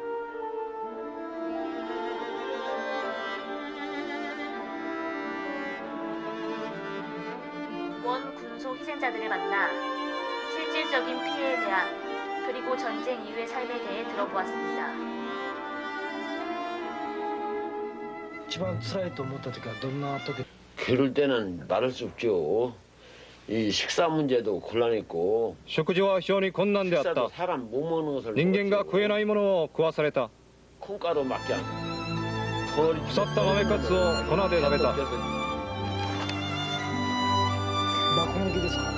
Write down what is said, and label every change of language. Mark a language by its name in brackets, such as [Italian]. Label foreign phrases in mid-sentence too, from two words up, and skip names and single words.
[Korean] 원 군소 희생자들을 만나 실질적인 피해에 대한 그리고 전쟁 이후의 삶에 대해 들어보았습니다. [Japanese] 一番辛いと思った時はどんな時？ [Korean] 그럴 때는 말할 수 없죠. 이 식사 문제도 곤란했고 [Japanese] 食事は非常に困難であった [Korean] 식사도 사람 못 먹는 것을 [Japanese] 人間が食えないものを食わされた [Korean] 콩가루밖에 안 [Japanese] 腐った豆カツを粉で食べた爆撃ですか？